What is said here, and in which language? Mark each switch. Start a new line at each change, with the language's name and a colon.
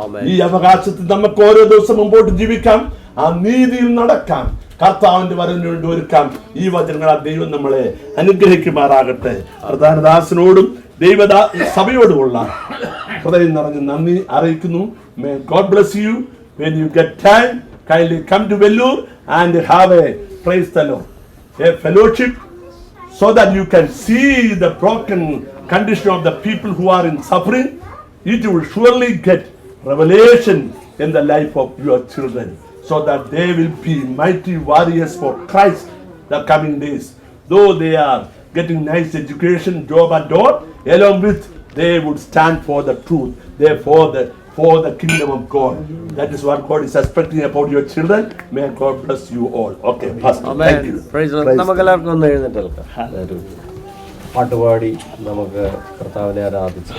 Malayalam: ഈ അവകാശത്തിൽ നമുക്ക് ഓരോ ദിവസം മുമ്പോട്ട് ജീവിക്കാം, ആ നീതിയിൽ നടക്കാം, കർത്താവിന്റെ വരവിന് വേണ്ടി ഒരുക്കാം. ഈ വചനങ്ങളാൽ ദൈവം നമ്മളെ അനുഗ്രഹിക്കുമാറാകട്ടെ. പ്രധാനദാസനോടും സഭയോടുമുള്ള ഹൃദയം നിറഞ്ഞ് നന്ദി അറിയിക്കുന്നു.
English: May God bless you. When you get time, kindly come to Vellore and have a, praise the Lord, a fellowship, so that you can see the broken condition of the people who are in suffering. It will surely get revelation in the life of your children, so that they will be mighty warriors for Christ the coming days. Though they are getting nice education, job and all, along with they would stand for the truth, therefore for the kingdom of God. That is what God is expecting about your children. May God bless you all. Okay, Pastor. Thank you.
Malayalam: നമുക്കെല്ലാവർക്കും ഒന്ന് എഴുന്നേൽക്കാം. പാട്ടുപാടി നമുക്ക് കർത്താവിനെ ആരാധിച്ചു.